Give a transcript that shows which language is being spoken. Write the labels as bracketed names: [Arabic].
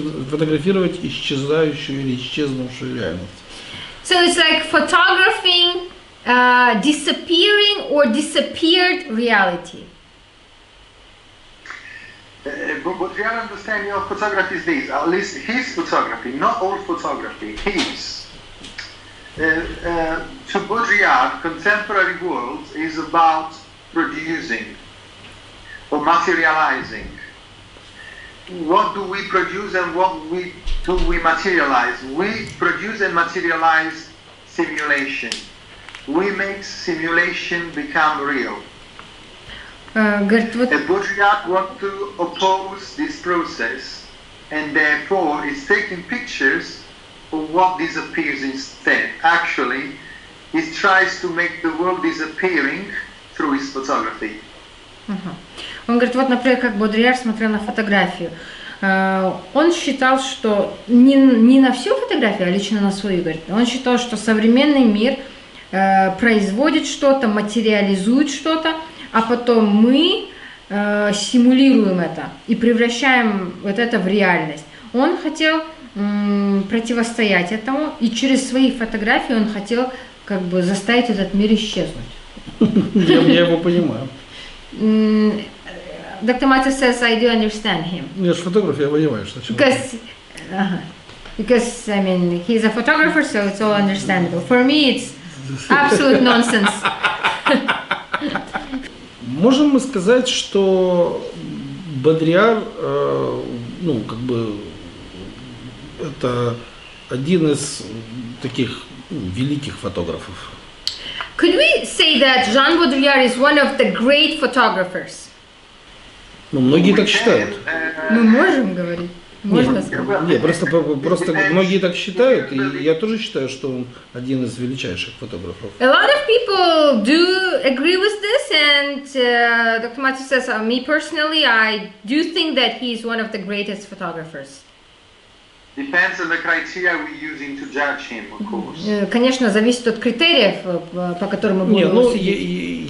[Russian] фотографировать исчезающую или исчезнувшую реальность. [English] So it's like photographing disappearing or disappeared reality. But your understanding of photography is this, at least his photography, not all photography, his. To Baudrillard, contemporary world is about producing or materializing. What do we produce and what do we materialize? We produce and materialize simulation. We make simulation become real. And Baudrillard wants to oppose this process, and therefore is taking pictures of what disappears instead. Actually, he tries to make the world disappearing through his photography. [Russian] Он говорит, вот, например, как Бодрийяр смотрел на фотографию. Он считал, что не на всю фотографию, а лично на свою, говорит. Он считал, что современный мир производит что-то, материализует что-то, а потом мы симулируем это и превращаем вот это в реальность. Он хотел противостоять этому, и через свои фотографии он хотел заставить этот мир исчезнуть. Я его понимаю. [English] Dr. Maltsev says I do understand him. [Russian] Я же фотограф, я понимаю, что [English] Because Because, I mean, he's a photographer, so it's all understandable. For me, it's absolute nonsense. [Russian] Можем мы сказать, что Бодрийяр, ну, как бы, это один из таких великих фотографов? [English] Could we say that Jean Baudrillard is one of the great photographers? [Russian] Ну, многие так считают. Мы можем говорить. Можно сказать. Нет, просто многие так считают, и я тоже считаю, что он один из величайших фотографов. [English] A lot of people do agree with this, and Dr. Maltsev says, me personally, I do think that he is one of the greatest photographers. Depends on the criteria we're using to judge him, of course. [Russian] Конечно, зависит от критериев, по которым мы будем его судить.